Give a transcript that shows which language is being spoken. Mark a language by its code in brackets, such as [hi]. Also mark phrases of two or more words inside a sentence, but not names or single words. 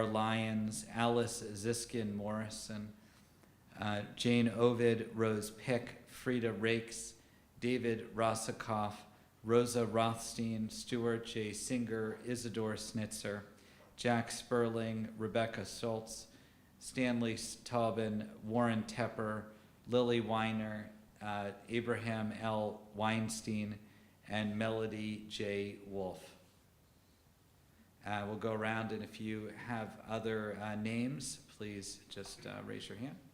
[en] Lyons, Alice Ziskin Morrison, Jane Ovid, Rose Pick, Frida Rakes, David Rosikoff, Rosa Rothstein, Stuart J. Singer, Isadore Snitzer, Jack Sperling, Rebecca Schultz, Stanley Taubin, Warren Tepper, Lily Weiner, Abraham L. Weinstein, and Melody J. Wolf. We'll go around, and if you have other names, please just raise your hand.